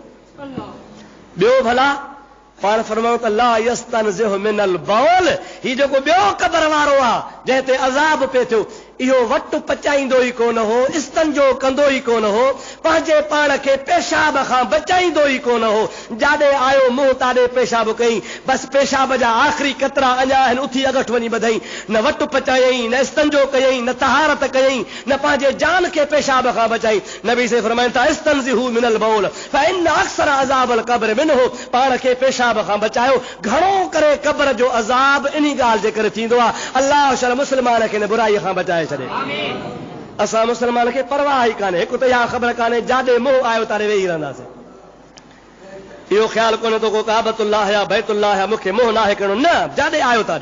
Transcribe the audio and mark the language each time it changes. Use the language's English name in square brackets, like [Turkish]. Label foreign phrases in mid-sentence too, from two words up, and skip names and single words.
[Sindhi] ॿियो भला पाण फरमायूं त [Arabic] لا يستنزه من البول, [Sindhi] ही जेको ॿियो क़बर वारो आहे जंहिं ते अज़ाब पिए थियो, इहो वटि पचाईंदो ई कोन हो, इस्तंजो कंदो ई कोन हो, पंहिंजे पाण खे पेशाब खां बचाईंदो ई कोन हो। जाॾे आयो मुंहुं ताॾे पेशाब कई, बसि पेशाब जा आख़िरी कतरा अञा आहिनि, उथी अगठ वञी ॿधई। न वटि पचायई, न इस्तंजो कयई, न तहारत कयई, न पंहिंजे जान खे पेशाब खां बचाई। नबी से फरमाइनि था [Arabic] استنزهوا من البول فإن أكثر عذاب القبر منه, [Sindhi] पाण खे पेशाब खां बचायो। घणो करे क़ब्र जो अज़ाब इन्ही ॻाल्हि जे करे थींदो आहे, अल्लाह शल मुस्लमान खे न बुराई खां बचाए। असां मुस्लमान खे परवाह ई कान्हे, हिकु त इहा ख़बर कान्हे जाॾे मोह आयो तारे वेही रहंदासीं। इहो ख़्यालु कोन्हे तो को काबतुल्लाह या बैतुल्लाह या मूंखे मोह नाहे करणो, न जाॾे आयो ताॾे।